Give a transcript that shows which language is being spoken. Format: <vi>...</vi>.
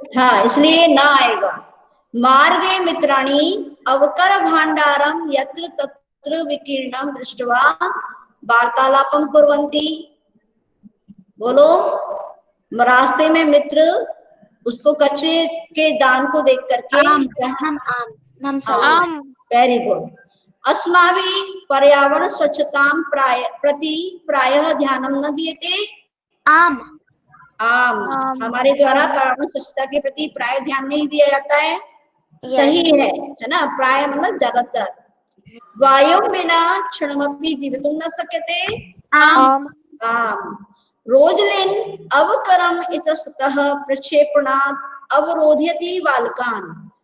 <hi>हाँ, इसलिए ना आएगा।</hi> <sa>मार्गे मित्राणी अवकर भांडारम यत्र तत्र विकीर्णम दृष्ट्वा वार्तालापम कुर्वन्ति। बोलो।</sa> <hi>रास्ते में मित्र उसको कचरे के दान को देख करके आम</hi> <en>Very good.</en> <sa>अस्माभिः पर्यावरण स्वच्छतां प्रति प्रायः ध्यानं न दीयते। आम</sa> <hi>हमारे द्वारा पर्यावरण स्वच्छता के प्रति प्राय ध्यान नहीं दिया जाता है। सही है ना, प्राय मतलब ज्यादातर।</hi> <sa>वायु बिना क्षणमपि जीवितुं न शक्यते। आम रोजलिन अवकरम इतस्ततः प्रक्षेपणात् अवरोधयति बालकान।</sa>